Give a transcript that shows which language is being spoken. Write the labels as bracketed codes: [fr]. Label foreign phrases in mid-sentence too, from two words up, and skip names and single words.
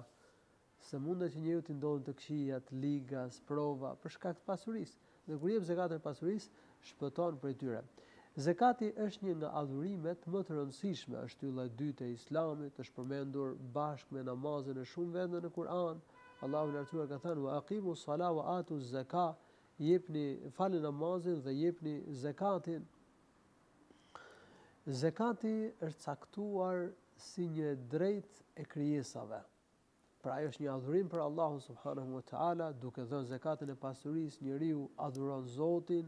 [sq] Se mundet që njeriu të ndodhin të këqija, të liga, sprova për shkak të pasurisë. Dhe kur jep zakatin e pasurisë, shpëton prej tyre. Zakati është një nga adhurimet më të rëndësishme, është ylla e dytë e Islamit, është përmendur bashkë me namazin në shumë vende në Kur'an. Allahu lartësuar ka thënë: [ar] "وأقيموا الصلاة وآتوا الزكاة", [sq] falni namazin dhe jepni zakatin. Zakati është caktuar si një drejtë e krijesave. Pra ajo është një adhurim për Allahun [ar] سبحانه وتعالى, [sq] duke dhënë zakatin e pasurisë, njeriu adhuron Zotin.